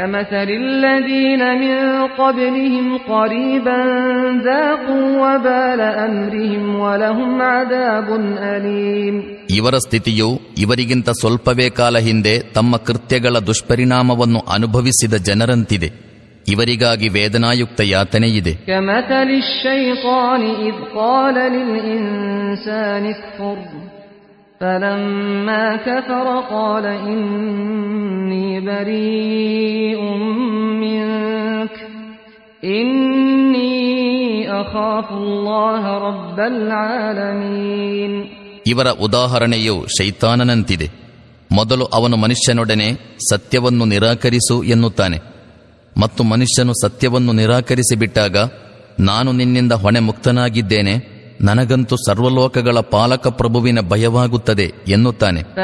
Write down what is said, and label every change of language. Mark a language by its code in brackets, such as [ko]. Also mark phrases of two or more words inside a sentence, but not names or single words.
[kn] ಇವರ ಸ್ಥಿತಿಯು ಇವರಿಗಿಂತ ಸ್ವಲ್ಪವೇ ಕಾಲ ಹಿಂದೆ ತಮ್ಮ ಕೃತ್ಯಗಳ ದುಷ್ಪರಿಣಾಮವನ್ನು ಅನುಭವಿಸಿದ ಜನರಂತಿದೆ. ಇವರಿಗಾಗಿ ವೇದನಾಯುಕ್ತ ಯಾತನೆಯಿದೆ. [ar] فَلَمَّا كَفَرَ قَالَ إِنِّي بَرِيءٌ مِّنكَ إِنِّي أَخَافُ اللَّهَ رَبَّ الْعَالَمِينَ. [kn] ಇವರ ಉದಾಹರಣೆಯು ಶೈತಾನನಂತಿದೆ. ಮೊದಲು ಅವನು ಮನುಷ್ಯನೊಡನೆ ಸತ್ಯವನ್ನು ನಿರಾಕರಿಸು ಎನ್ನುತ್ತಾನೆ, ಮತ್ತು ಮನುಷ್ಯನು ಸತ್ಯವನ್ನು ನಿರಾಕರಿಸಿಬಿಟ್ಟಾಗ ನಾನು ನಿನ್ನಿಂದ ಹೊಣೆ ಮುಕ್ತನಾಗಿದ್ದೇನೆ, ನನಗಂತೂ ಸರ್ವಲೋಕಗಳ ಪಾಲಕ ಪ್ರಭುವಿನ ಭಯವಾಗುತ್ತದೆ ಎನ್ನುತ್ತಾನೆ.